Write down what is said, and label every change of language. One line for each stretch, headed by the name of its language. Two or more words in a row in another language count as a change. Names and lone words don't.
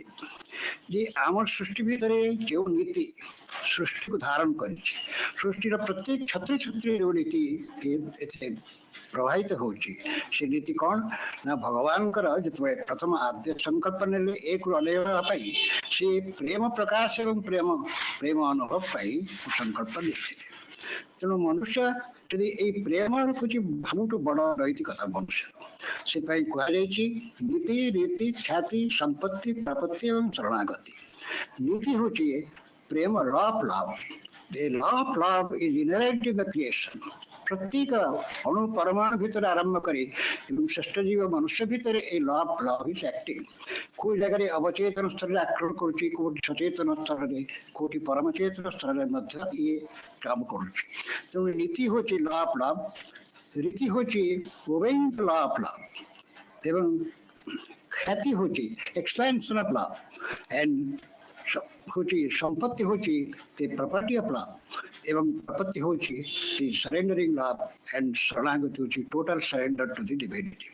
Odia: ଯେ ଆମର ସୃଷ୍ଟି ଭିତରେ ଯେଉଁ ନୀତି ସୃଷ୍ଟିକୁ ଧାରଣ କରିଛି, ସୃଷ୍ଟିର ପ୍ରତ୍ୟେକ ଛତ୍ରଛତ୍ରୀ ଯୋଉ ନୀତି ଏଥିରେ ପ୍ରବାହିତ ହଉଛି, ସେ ନୀତି କଣ ନା ଭଗବାନଙ୍କର ଯେତେବେଳେ ପ୍ରଥମ ଆଦ୍ୟ ସଂକଳ୍ପ ନେଲେ ଏକରୁ ଅନେକ ହେବା ପାଇଁ, ସେ ପ୍ରେମ ପ୍ରକାଶ ଏବଂ ପ୍ରେମ ଅନୁଭବ ପାଇଁ ସଂକଳ୍ପ ନେଇଥିଲେ। ତେଣୁ ମନୁଷ୍ୟ ଯଦି ଏଇ ପ୍ରେମ ରଖୁଛି, ସବୁଠୁ ବଡ ନୈତିକତା ମନୁଷ୍ୟର। ସେଥିପାଇଁ କୁହାଯାଇଛି ନୀତି, ରୀତି, ଖ୍ୟାତି, ସମ୍ପତ୍ତି, ପ୍ରପତ୍ତି ଏବଂ ଶରଣାଗତି। ନୀତି ହେଉଛି ପ୍ରେମ,
English: law of love. The law of love is inherent in the creation.
Odia: ପ୍ରତ୍ୟେକ ଅଣୁ ପରମାଣୁ ଭିତରେ ଆରମ୍ଭ କରି ଏବଂ ଶ୍ରେଷ୍ଠ ଜୀବ ମନୁଷ୍ୟ ଭିତରେ ଏଇ
English: law of love is acting.
Odia: କୋଉ ଜାଗାରେ ଅବଚେତନ ସ୍ତରରେ ଆକ୍ରମଣ କରୁଛି, କୋଉଠି ସଚେତନ ସ୍ତରରେ, କୋଉଠି ପରମଚେତନ ସ୍ତରରେ ମଧ୍ୟ ଇଏ କାମ କରୁଛି। ତେଣୁ ନୀତି ହେଉଛି
English: law of love,
Odia: ରୀତି ହେଉଛି
English: obeying the law of love,
Odia: ଏବଂ ଖ୍ୟାତି ହେଉଛି
English: expansion of love,
Odia: ଏଣ୍ଡ ହଉଛି ସମ୍ପତ୍ତି ହଉଛି
English: the property of love,
Odia: ଏବଂ ପ୍ରପତ୍ତି ହଉଛି
English: the surrendering love,
Odia: ଏଣ୍ଡ ଶରଣାଗତି ହଉଛି
English: total surrender to the divinity.